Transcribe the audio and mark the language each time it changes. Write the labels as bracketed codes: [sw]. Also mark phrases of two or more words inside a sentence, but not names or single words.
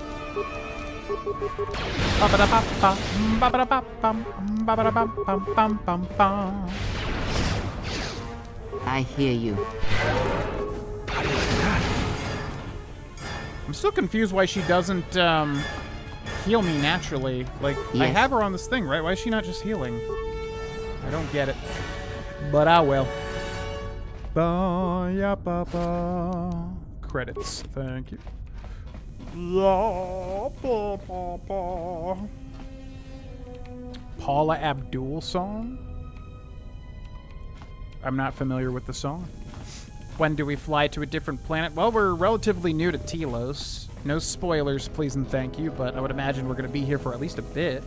[en] I hear you. I'm still confused why she doesn't heal me naturally. Like, I Yes. have her on this thing, right? Why is she not just healing? I don't get it. But I will. Ba-ya-ba-ba. Credits. Thank you. La-ba-ba-ba. Paula Abdul song? I'm not familiar with the song. When do we fly to a different planet? Well, we're relatively new to Telos. No spoilers, please and thank you, but I would imagine we're going to be here for at least a bit.